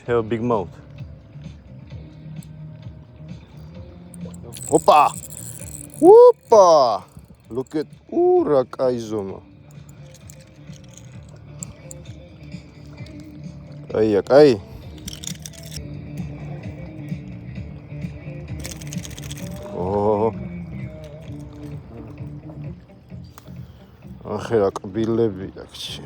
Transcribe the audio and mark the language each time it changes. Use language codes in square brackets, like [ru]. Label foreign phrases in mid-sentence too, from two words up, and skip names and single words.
[en] Have a big mouth. Opa! Opa! Look at [ka] რა კაი ზომა. კაია, კაი. ახლა კბილები აქვს.